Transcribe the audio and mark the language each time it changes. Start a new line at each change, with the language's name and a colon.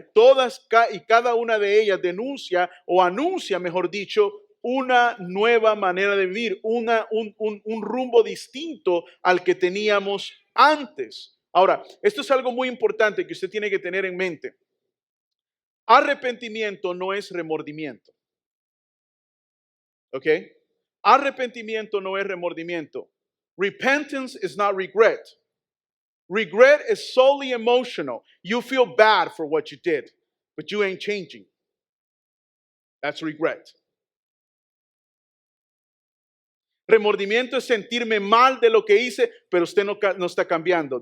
Spanish: Todas y cada una de ellas denuncia o anuncia, mejor dicho, una nueva manera de vivir, un rumbo distinto al que teníamos antes. Ahora, esto es algo muy importante que usted tiene que tener en mente. Arrepentimiento no es remordimiento. ¿Ok? Arrepentimiento no es remordimiento.
English: Repentance is not regret. Regret is solely emotional. You feel bad for what you did, but you ain't changing. That's regret.
Spanish: Remordimiento es sentirme mal de lo que hice, pero usted no está cambiando.